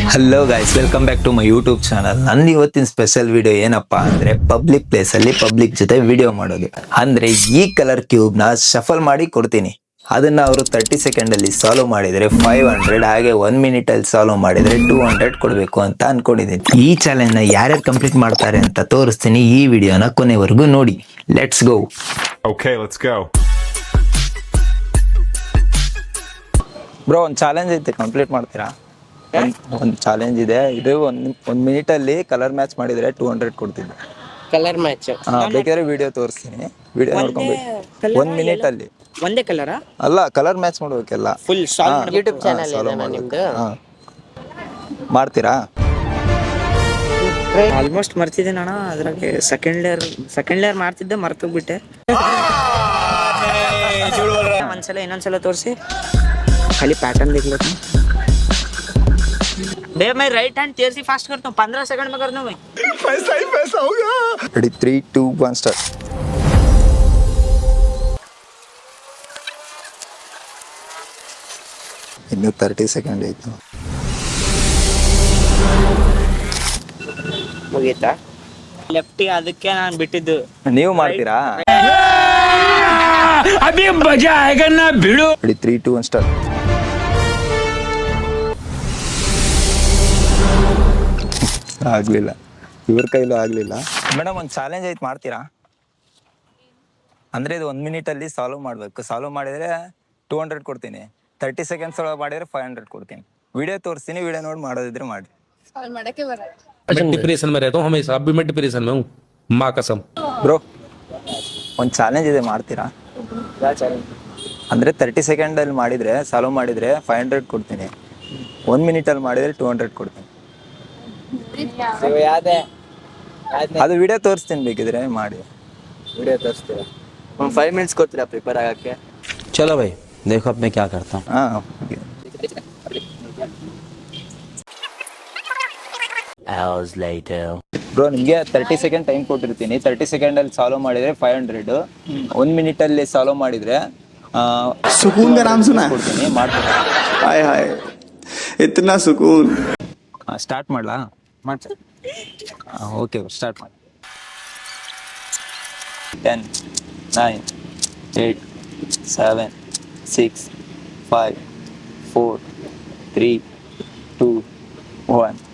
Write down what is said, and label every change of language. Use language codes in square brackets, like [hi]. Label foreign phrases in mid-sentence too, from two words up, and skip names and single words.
[en] Hello guys, welcome back to my YouTube channel. [kn] ನನ್ನ ಇವತ್ತಿನ [en] special video [kn] ಏನಪ್ಪಾ ಅಂದ್ರೆ [en] public place [kn] ಅಲ್ಲಿ ಪಬ್ಲಿಕ್ ಜೊತೆ ವಿಡಿಯೋ ಮಾಡೋದು. ಅಂದ್ರೆ ಈ ಕಲರ್ ಕ್ಯೂಬ್ ನ ಶಫಲ್ ಮಾಡಿ ಕೊಡ್ತೀನಿ. ಅದನ್ನ ಅವರು 30 ಸೆಕೆಂಡ್ ಅಲ್ಲಿ ಸಾಲ್ವ್ ಮಾಡಿದ್ರೆ 500, ಹಾಗೆ 1 ಮಿನಿಟ್ ಅಲ್ಲಿ ಸಾಲ್ವ್ ಮಾಡಿದ್ರೆ 200 ಕೊಡಬೇಕು ಅಂತ ಅನ್ಕೊಂಡಿದ್ದೀನಿ. ಈ ಚಾಲೆಂಜ್ ನ ಯಾರ್ಯಾರು ಕಂಪ್ಲೀಟ್ ಮಾಡ್ತಾರೆ ಅಂತ ತೋರಿಸ್ತೀನಿ. ಈ ವಿಡಿಯೋನ ಕೊನೆವರೆಗೂ ನೋಡಿ. [en] Let's go. Okay, let's go. [kn] ಬ್ರೋ, ಒಂದು ಚಾಲೆಂಜ್ ಐತೆ, ಕಂಪ್ಲೀಟ್ ಮಾಡ್ತೀರಾ? ಒಂದು ಚಾಲೆಂಜ್ ಇದೆ. ಇದು ಒಂದ್ ಮಿನಿಟ್ ಅಲ್ಲಿ [en] colour match [kn] ಮಾಡಿದ್ರೆ 200 ಕೊಡ್ತೀನಿ. [en] colour match [kn] ಬೇಕಾದ್ರೆ ವಿಡಿಯೋ ತೋರಿಸ್ತೀನಿ. ವಿಡಿಯೋ ನೋಡ್ಕೊಂಡ್ಬಿಟ್ಟು 1 ಮಿನಿಟ್ ಅಲ್ಲಿ ಒಂದೇ ಕಲರಾ? ಅಲ್ಲ, [en] colour match [kn] ಮಾಡ್ಬೇಕೆಲ್ಲ. [en] full YouTube channel [kn] ಇದೆ ನಿಮ್ದು. ಮಾಡ್ತೀರಾ? ಆಲ್ಮೋಸ್ಟ್ ಮರ್ತಿದ್ದೆ ನಾನು. ಅದ್ರಾಗೆ [en] second layer [kn] ಮಾಡ್ತಿದ್ದೆ, ಮರ್ತೋಗ್ಬಿಟ್ಟೆ. ಒಂದ್ಸಲ ಇನ್ನೊಂದ್ಸಲ ತೋರಿಸಿ. [hi] खाली पैटर्न देख लेते हैं। देख, मैं [en] right hand [hi] तेज से फास्ट करता हूँ, 15 सेकंड में कर दूँ मैं। पैसा ही पैसा होगा. [kn] Ready, 3, 2, 1 ಸ್ಟಾರ್ಟ್. ಇನ್ನು 30 ಸೆಕೆಂಡ್ ಆಯ್ತು. ಮುಗೀತಾ? ಲೆಫ್ಟಿ ಅದಕ್ಕೆ ನಾನು ಬಿಟ್ಟಿದ್ದು. ನೀವು ಮಾಡ್ತೀರಾ? [hi] अभी मजा आएगा ना भिड़ो. [kn] Ready, 3, 2, 1 ಸ್ಟಾರ್ಟ್. ಆಗ್ಲಿಲ್ಲ, ಇವ್ರ ಕೈಲೂ ಆಗ್ಲಿಲ್ಲ. ಮೇಡಮ್, ಒಂದು ಚಾಲೆಂಜ್ ಐತೆ, ಮಾಡ್ತೀರಾ? ಅಂದ್ರೆ ಇದು 1 ಮಿನಿಟ್ ಅಲ್ಲಿ ಸಾಲ್ವ್ ಮಾಡ್ಬೇಕು. ಸಾಲ್ವ್ ಮಾಡಿದ್ರೆ 200 ಕೊಡ್ತೀನಿ. 30 ಸೆಕೆಂಡ್ಸ್ ಒಳಗೆ ಮಾಡಿದ್ರೆ 500 ಕೊಡ್ತೀನಿ. ವಿಡಿಯೋ ತೋರಿಸ್ತೀನಿ, ವಿಡಿಯೋ ನೋಡಿ ಮಾಡೋದಿದ್ರೆ ಮಾಡಿ. [hi] मैं डिप्रेशन में रहता हूँ हमेशा. अभी मैं डिप्रेशन में हूँ, माँ कसम. [kn] ಬ್ರೋ, ಒಂದು ಚಾಲೆಂಜ್ ಇದೆ, ಮಾಡ್ತೀರಾ? ಅಂದ್ರೆ 30 ಸೆಕೆಂಡ್ ಅಲ್ಲಿ ಮಾಡಿದ್ರೆ ಸಾಲ್ವ್ ಮಾಡಿದ್ರೆ 500 ಕೊಡ್ತೀನಿ. 1 ಮಿನಿಟ್ ಅಲ್ಲಿ ಮಾಡಿದ್ರೆ 200 ಕೊಡ್ತೀನಿ. ಅದು ವಿಡಿಯೋ ತೋರಿಸ್ತೀನಿ, ಬೇಕಿದ್ರೆ ಮಾಡಿ. ವಿಡಿಯೋ ತೋರಿಸ್ತೀರಾ? ಒಂದು 5 ಮಿನಿಟ್ಸ್ ಕೊಡ್ತೀರಾ ಪ್ರಿಪೇರ್ ಆಗಕ್ಕೆ? [hi] चलो भाई, देखो अब मैं क्या करता हूँ. [en] Hours later. [kn] ಬ್ರೋ, ನಿಮಗೆ 30 [en] second time [kn] ಕೊಟ್ಟಿರ್ತೀನಿ. 30 ಸೆಕೆಂಡ್ ಅಲ್ಲಿ ಸಾಲ್ವ್ ಮಾಡಿದ್ರೆ 500, 1 ಮಿನಿಟ್ ಅಲ್ಲಿ ಸಾಲ್ವ್ ಮಾಡಿದ್ರೆ [hi] सुकून का नाम सुना है? [kn] ಕೊಡ್ತೀನಿ. ಮಾಡ್ತೀನಿ. [hi] हाय हाय इतना सुकून. [kn] ಸ್ಟಾರ್ಟ್ ಮಾಡ್ಲಾ? ಓಕೆ, ಸ್ಟಾರ್ಟ್ ಮಾಡಿ. 10, 9, 8, 7, 6, 5, 4, 3, 2, 1.